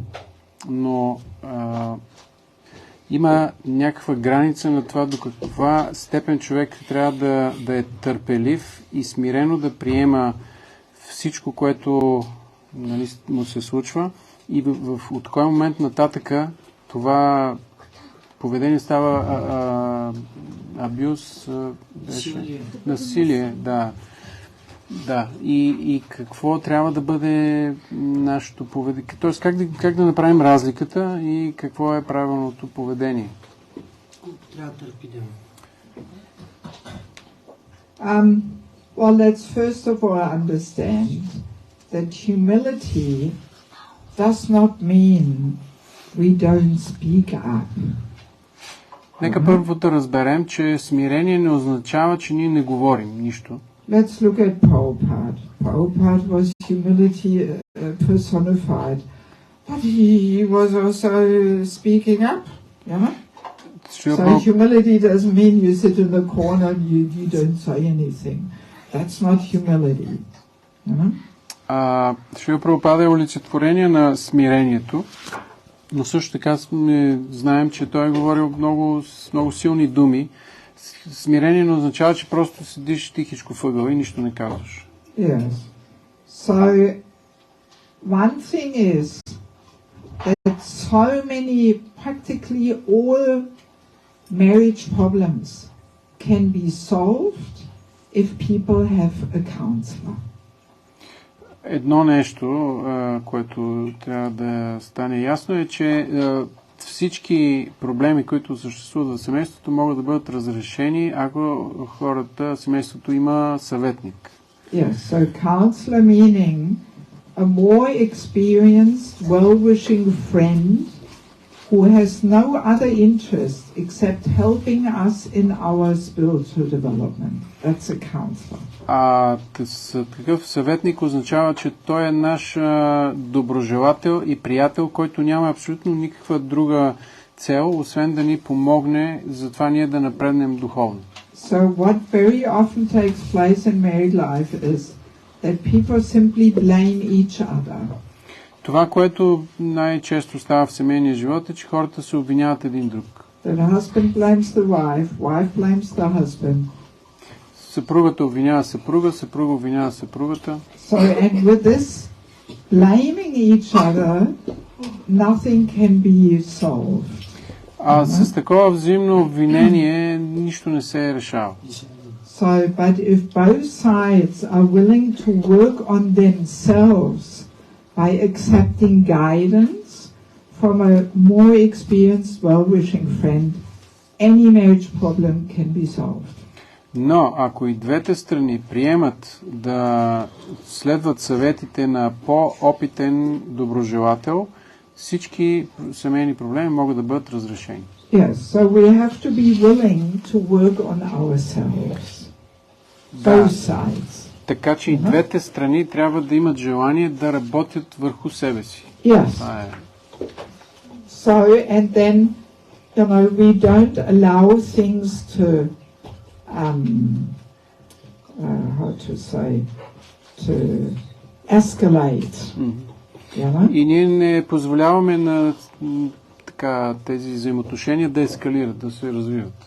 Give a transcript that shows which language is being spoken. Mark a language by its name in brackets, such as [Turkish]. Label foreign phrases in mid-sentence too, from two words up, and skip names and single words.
[Bulgarian] Но има някаква граница на това до каква степен човек трябва да е търпелив и смирено да приема всичко, което му се случва, и от кой момент нататъка това поведение става абюз, насилие, да. Да, и какво трябва да бъде нашето поведение? Тоест, как да направим разликата и какво е правилното поведение? Трябва да търпим. [English] Well, let's first of all understand that humility does not mean we don't speak up. [Bulgarian] Нека първо да разберем, че смирение не означава, че ние не говорим нищо. [English] Let's look at Prabhupada. Prabhupada was humility personified, but he was also speaking up. Yeah? So humility doesn't mean you sit in the corner and you don't say anything. That's not humility. [Bulgarian] Шрила Прабхупада е олицетворение на смирението, но също така знаем, че той е говорил с много силни думи. Смирение не означава, че просто седиш тихичко въгъл и нищо не казваш. [English] Yes. So, one thing is that so many, practically all marriage problems can be solved if people have a counselor. [Bulgarian] Едно нещо, което трябва да стане ясно, е, че всички проблеми, които съществуват в семейството, могат да бъдат разрешени, ако семейството има съветник. [English] Yes, so counselor meaning a more experienced, well-wishing friend who has no other interest except helping us in our spiritual development. That's a counselor. [Bulgarian] Такъв съветник означава, че той е наш доброжелател и приятел, който няма абсолютно никаква друга цел, освен да ни помогне за това ние да напреднем духовно. [English] So what very often takes place in married life is that people simply blame each other. [Bulgarian] Това, което най-често става в семейния живот, е, че хората се обвиняват един друг. [English] The husband blames the wife blames the husband. [Bulgarian] Съпругата обвинява съпруга, съпруга обвинява съпругата. [English] So, and with this blaming each other, nothing can be solved. [Bulgarian] С такова взаимно обвинение нищо не се решава. [English] So, but if both sides are willing to work on themselves by accepting guidance from a more experienced, well-wishing friend, any marriage problem can be solved. [Bulgarian] Но ако и двете страни приемат да следват съветите на по-опитен доброжелател, всички семейни проблеми могат да бъдат разрешени. [English] Yes, so we have to be willing to work on ourselves. Both sides. [Bulgarian] Така че и двете страни трябва да имат желание да работят върху себе си. [English] Yes. So, and then, we don't allow things to how to say, to escalate. [Bulgarian] И ние не позволяваме на така, тези взаимоотношения да ескалират, да се развиват.